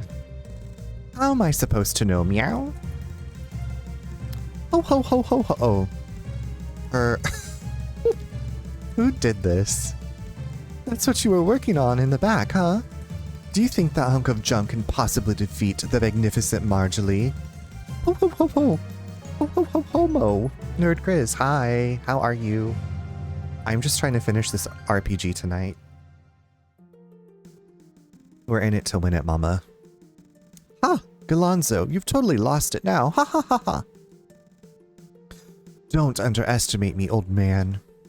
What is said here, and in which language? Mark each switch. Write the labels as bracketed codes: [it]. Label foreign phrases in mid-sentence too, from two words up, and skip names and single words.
[en] How am I supposed to know? Meow? Ho ho ho ho ho. Oh. Who did this? That's what you were working on in the back, huh? Do you think that hunk of junk can possibly defeat the magnificent Marjolie? Ho ho ho ho. Ho ho ho homo. Nerd Grizz, hi. How are you? I'm just trying to finish this RPG tonight. We're in it to win it, mama. Ha! Galonzo, you've totally lost it now. Ha ha ha ha. Don't underestimate me, old man.